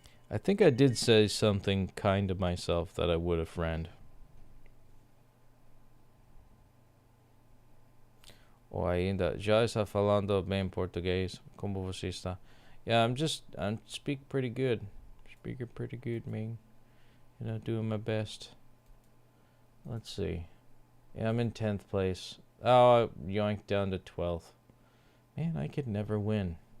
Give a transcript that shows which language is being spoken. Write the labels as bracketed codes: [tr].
[en] I think I did say something kind to myself that I would a friend. [pt] Ou ainda, já está falando bem português? Como você está? [en] Yeah, I'm speak pretty good. Speaking pretty good, man. You know, doing my best. Let's see. Yeah, I'm in 10th place. Oh, I yoinked down to 12th. Man, I could never win.